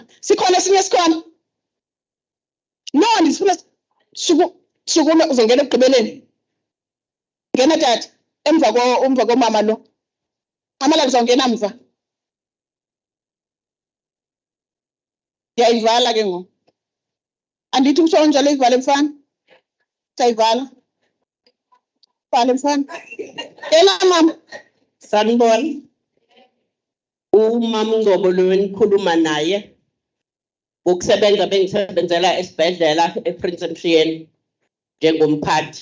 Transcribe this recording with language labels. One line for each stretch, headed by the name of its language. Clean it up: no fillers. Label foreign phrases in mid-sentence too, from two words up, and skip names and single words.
Xhosa: Sikhona esinye sikhona. No, ndisifuna shukuma uzongena ekugqibeleni. Ngena tata, emva komama lo. Amala uzongena mva. Ndiyayivala ke ngoku. Andithi usho njalo ivale mfana. Sayivala. Vala mfana. Yena mama.
Zulu: Sanibona. Umama uNgcobo lo enikhuluma naye ukusebenza bengisebenzela esibhedlela ePrince Mshiyeni njengomphathi.